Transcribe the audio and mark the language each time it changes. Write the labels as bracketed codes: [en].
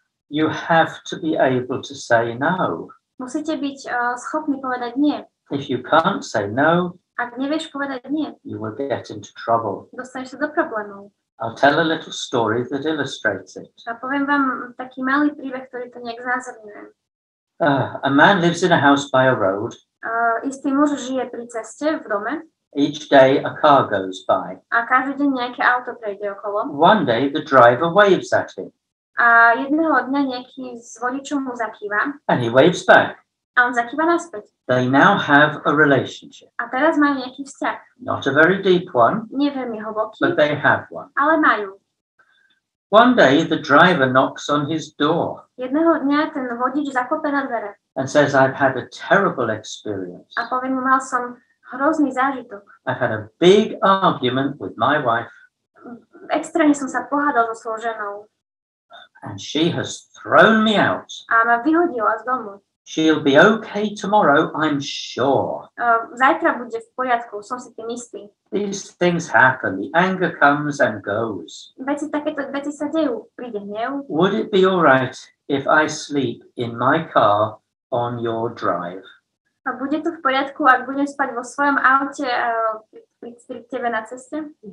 [en] You have to be able to say no. [sk] Musíte byť schopní povedať nie. [en] If you can't say no, [sk] Ak nevieš povedať nie, [en] you will get into trouble. [sk] dostaneš sa do problémov. [en] I'll tell a little story that illustrates it. [sk] A poviem vám taký malý príbeh, ktorý to nejak znázorňuje. [en] A man lives in a house by a road. [sk] Istý muž žije pri ceste v dome [en] Each day a car goes by. [sk] a každý deň nejaké auto prejde okolo. [en] One day the driver waves at him [sk] A jedného dňa nejaký z vodičov mu zakýva [en] and he waves back. [sk] a on zakýva naspäť. [en] They now have a relationship. [sk] A teraz majú nejaký vzťah. [en] Not a very deep one, [sk] Nie veľmi hlboký, [en] but they have one. [sk] ale majú. [en] One day the driver knocks on his door [sk] Jedného dňa ten vodič zaklope na dvere [en] and says, I've had a terrible experience. [sk] a povie mu, mal som hrozný zážitok. [en] I've had a big argument with my wife [sk] Extrémne som sa pohádal so svojou ženou [en] and she has thrown me out. [sk] a ma vyhodila z domu. [en] She'll be okay tomorrow, I'm sure. [sk] Zajtra bude v poriadku, som si tým istý. [en] These things happen. The anger comes and goes. [sk] Takéto veci sa dejú. Príde hnev. [en] Would it be all right if I sleep in my car on your drive? [sk] A bude to v poriadku, ak budem spať vo svojom aute pri tebe na ceste?